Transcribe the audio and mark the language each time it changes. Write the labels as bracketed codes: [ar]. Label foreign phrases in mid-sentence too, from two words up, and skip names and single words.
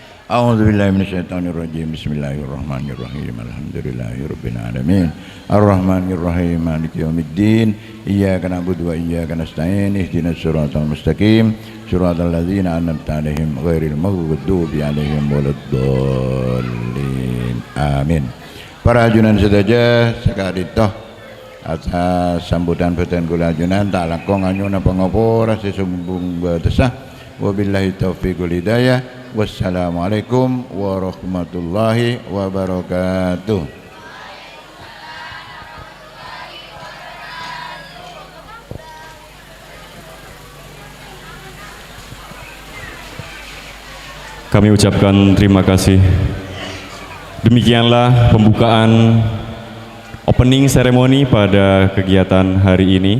[ar] أعوذ بالله من الشيطان الرجيم بسم الله الرحمن الرحيم. الحمد لله رب العالمين. الرحمن الرحيم مالك يوم الدين. إياك نعبد وإياك نستعين اهدنا الصراط المستقيم. صراط الذين أنعمت عليهم غير المغضوب عليهم ولا الضالين. Amin. [mad] Para ajunan sedaya sakaditoh atas sambutan beten kula ajunan tak langkung anyuna pangopo rasa sumbung betesah. [ar] وبالله التوفيق والهداية. والسلام عليكم ورحمة الله وبركاته. [id] Kami ucapkan terima kasih. Demikianlah pembukaan [en] opening ceremony [id] pada kegiatan hari ini.